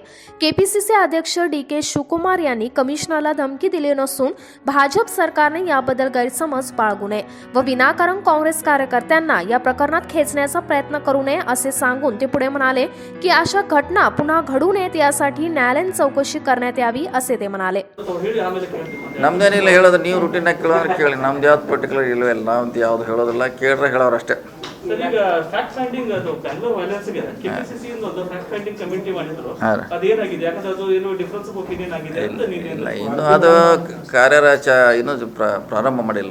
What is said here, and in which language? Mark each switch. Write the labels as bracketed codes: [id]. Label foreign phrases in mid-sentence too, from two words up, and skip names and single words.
[mr] केपीसीसी अध्यक्ष DK शिवकुमार यांनी कमिशनरला धमकी दिली नसून भाजप सरकारने याबद्दल गैरसमज बाळगू नये व विनाकारण काँग्रेस कार्यकर्त्यांना या प्रकरणात खेचण्याचा प्रयत्न करू नये असे सांगून ते पुढे म्हणाले की अशा घटना पुन्हा घडू नयेत यासाठी न्यायालयीन चौकशी करण्यात यावी असे ते म्हणाले. [kn] ನಮ್ದೇನಿಲ್ಲ ಹೇಳೋದು, ನೀವು ರೂಟೀನಾಗಿ ಕೇಳೋದ್ರೆ ಕೇಳಿ, ನಮ್ದು ಯಾವ್ದು ಪರ್ಟಿಕ್ಯುಲರ್ ಇಲ್ಲವೇ ಇಲ್ಲ, ನಮ್ದು ಯಾವ್ದು ಹೇಳೋದಿಲ್ಲ, ಕೇಳ್ರೆ ಹೇಳೋರು ಅಷ್ಟೇ. ಸರ್, ಈಗ [en] fact finding [kn] ಅದು ಬ್ಯಾಂಗ್ಳೂರ್ ವೈಲೆನ್ಸ್ಗೆ ಕೆಪಿಸಿಸಿ ಇಂದ ಒಂದು [en] fact finding committee [kn] ಮಾಡಿದ್ರು, ಅದೇನಾಗಿದೆ? ಯಾಕಂದ್ರೆ ಅದು ಏನು [en] difference of opinion [kn] ಆಗಿದೆ ಅಂತ ಇಲ್ಲ, ಇನ್ನು ಅದು ಕಾರ್ಯರಾಚ ಇನ್ನೂ ಪ್ರಾರಂಭ ಮಾಡಿಲ್ಲ.